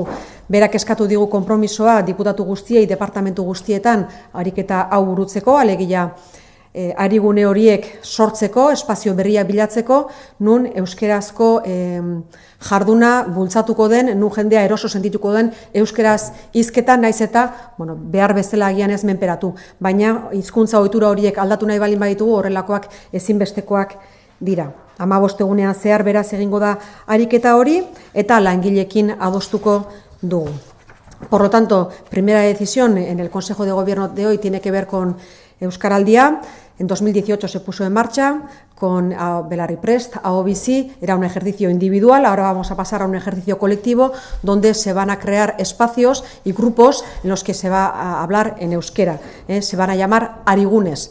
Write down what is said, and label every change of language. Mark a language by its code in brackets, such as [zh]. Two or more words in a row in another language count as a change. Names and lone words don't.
[eu] Berak eskatu digu konpromisoa diputatu guztiei, departamentu guztietan ariketa hau burutzeko, alegia arigune horiek sortzeko, espazio berria bilatzeko, nun euskerazko jarduna bultzatuko den, nun jendea eroso sentituko den euskeraz hizketan naiz eta behar bezala agian ez menperatu. Baina hizkuntza ohitura horiek aldatu nahi balin baditugu, horrelakoak ezinbestekoak dira. 15 egunean zehar beraz egingo da ariketa hori eta langileekin adostuko dugu. [es] Por lo tanto, primera decisión en el Consejo de Gobierno de hoy tiene que ver con Euskaraldia. En 2018 se puso en marcha con Belarriprest, Ahobizi, era un ejercicio individual, ahora vamos a pasar a un ejercicio colectivo donde se van a crear espacios y grupos en los que se va a hablar en euskera, se van a llamar arigunes.